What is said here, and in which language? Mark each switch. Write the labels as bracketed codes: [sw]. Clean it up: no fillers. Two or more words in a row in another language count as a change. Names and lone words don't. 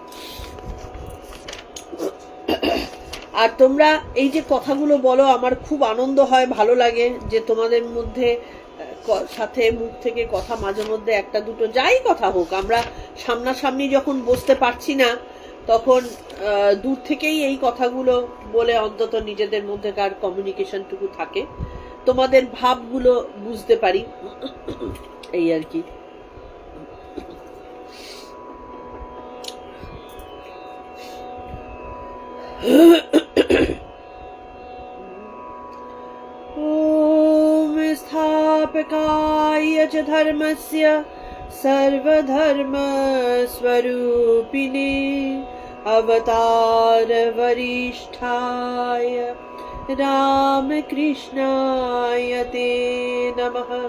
[bn] আর তোমরা এই যে কথাগুলো বলো, আমার খুব আনন্দ হয়, ভালো লাগে যে তোমাদের মধ্যে সাথে মুখ থেকে কথা মাঝে মধ্যে একটা দুটো, যাই কথা হোক, আমরা সামনাসামনি যখন বসতে পারছি না তখন দূর থেকেই এই কথাগুলো বলে অন্তত নিজেদের মধ্যেকার কমিউনিকেশনটুকু থাকে, তোমাদের ভাবগুলো বুঝতে পারি, এই আর কি। [sa] ओम स्थापकाय च धर्मस्य सर्वधर्म स्वरूपिणे अवतार वरिष्ठाय रामकृष्णाय ते नमः।